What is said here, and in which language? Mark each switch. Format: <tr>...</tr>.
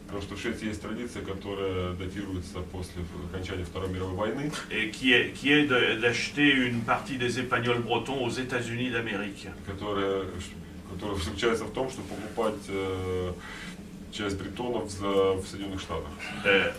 <ru>Потому что в Швеции есть традиция, которая датируется после окончания Второй мировой войны.</ru> <fr>Et qui est d'acheter une partie des épagnols bretons aux États-Unis d'Amérique.</fr> <ru>Которая заключается в том, чтобы покупать часть бретонов в Соединенных Штатах.</ru>